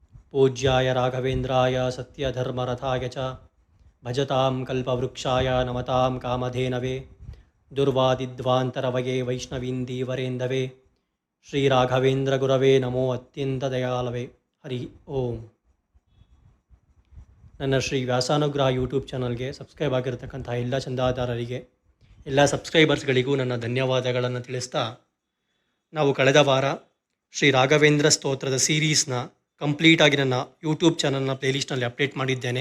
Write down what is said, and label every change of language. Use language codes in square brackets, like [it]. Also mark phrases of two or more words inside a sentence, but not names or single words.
[sa] पूज्याय राघवेन्द्राय सत्यधर्मरथाय च भजतां कल्पवृक्षाय नमतां कामधेनवे दुर्वादिध्वान्तरवये वैष्णवीन्दीवरेन्दवे श्रीराघवेन्द्रगुरवे नमो अत्यन्तदयालवे हरि ओಂ. [kn] ನನ್ನ ಶ್ರೀ ವ್ಯಾಸಾನುಗ್ರಹ ಯೂಟ್ಯೂಬ್ ಚಾನಲ್ಗೆ ಸಬ್ಸ್ಕ್ರೈಬ್ ಆಗಿರತಕ್ಕಂಥ ಎಲ್ಲ ಚಂದಾದಾರರಿಗೆ ಎಲ್ಲ ಸಬ್ಸ್ಕ್ರೈಬರ್ಸ್ಗಳಿಗೂ ನನ್ನ ಧನ್ಯವಾದಗಳನ್ನು ತಿಳಿಸ್ತಾ, ನಾವು ಕಳೆದ ವಾರ ಶ್ರೀ ರಾಘವೇಂದ್ರ ಸ್ತೋತ್ರದ ಸೀರೀಸ್ನ ಕಂಪ್ಲೀಟಾಗಿ ನನ್ನ ಯೂಟ್ಯೂಬ್ ಚಾನಲ್ನ ಪ್ಲೇಲಿಸ್ಟ್ನಲ್ಲಿ ಅಪ್ಡೇಟ್ ಮಾಡಿದ್ದೇನೆ.